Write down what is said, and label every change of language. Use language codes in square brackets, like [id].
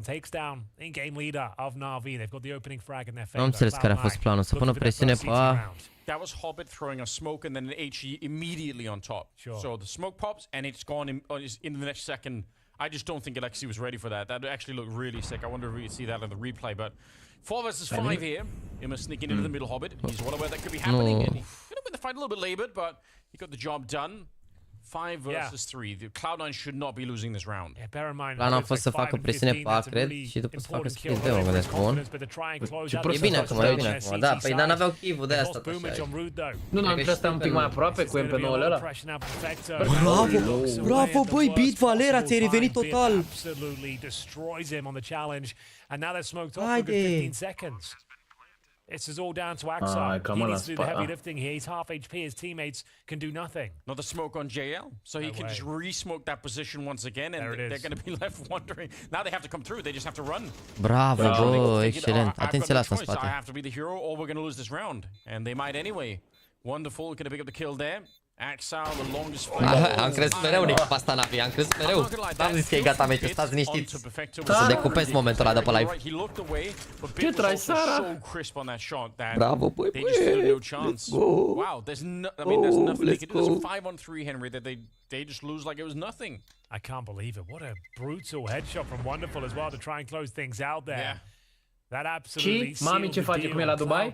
[en] Takes down in-game leader of NaVi. They've got the opening frag in their favor. [ro] Nu am înțeles care a fost planul, să pună presiune pe A. [en] That was Hobbit throwing a smoke and then an HE immediately on top. Sure. So the smoke pops and it's gone in the next second. I just don't think Alexi was ready for that. That actually looked really sick. I wonder if we could see that in the replay. But 4 versus 5 here. Emma sneaking into the middle Hobbit. He's well aware that could be happening. And he could have been the fight a little bit labored, but he got the job done. 5 versus 3. The Cloud9 should not be losing this round. Yeah, bear in mind, [ro] Planul a fost să facă presiune pe A, cred, și după să facă split de mă gândesc, bun. E bine acum, e bine acum, da, păi dar n-aveau chivul de asta așa. Nu, noi trebuie să stăm un pic mai aproape cu MP9-ul ăla. Bravo, bravo, băi, Beat Valera, ți-ai revenit total. [en] Absolutely destroys him on the challenge, and now they're smoked off for a good 15 seconds. This is all down to Axel. He needs to do the heavy lifting here. He's half HP. His teammates can do nothing. Another smoke on JL. So he can just re-smoke that position once again. And they're going to be left wondering. Now they have to come through. They just have to run. [ro] Bravo, bă, excelent. Atenție la asta în spate. [en] I have to be the hero or we're going to lose this round. And they might anyway. Wonderful. Going to pick up the kill there. Axel, the longest fight. [ro] Am crezut mereu nici pe asta, NaVi, am crezut mereu. N-am zis că e gata meciul, stați liniștiți. Să decupez momentul ăla după live. Ce trai, Sara? Bravo, băi, băi. [en] Let's go. Wow, there's nothing they can do. There's a 5-on-3 Henry that they just lose like it was nothing. I can't believe it. What a brutal headshot from Wonderful as well to try and close things out there. Yeah. That absolutely [ro] Mami, ce face cum e la Dubai?